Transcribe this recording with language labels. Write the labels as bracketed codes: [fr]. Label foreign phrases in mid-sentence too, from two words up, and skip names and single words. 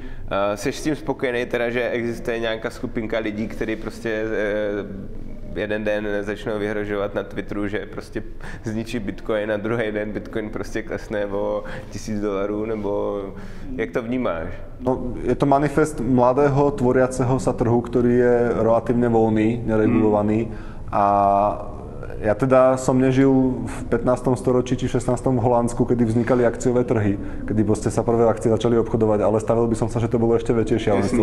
[cs] Seš s tím spokojený teda, že existuje nějaká skupinka lidí, kteří prostě jeden den začnou vyhrožovat na Twitteru, že prostě zničí Bitcoin a druhý den Bitcoin prostě klesne o $1000, nebo jak to vnímáš? [sk] No, je to manifest mladého tvoriaceho sa trhu, ktorý je relatívne voľný, neregulovaný a ja teda som nežil v 15. storočí či 16. v Holandsku, kedy vznikali akciové trhy, kedy proste sa prvé akcie začali obchodovať, ale stavil by som sa, že to bolo ešte väčšie šialenstvo.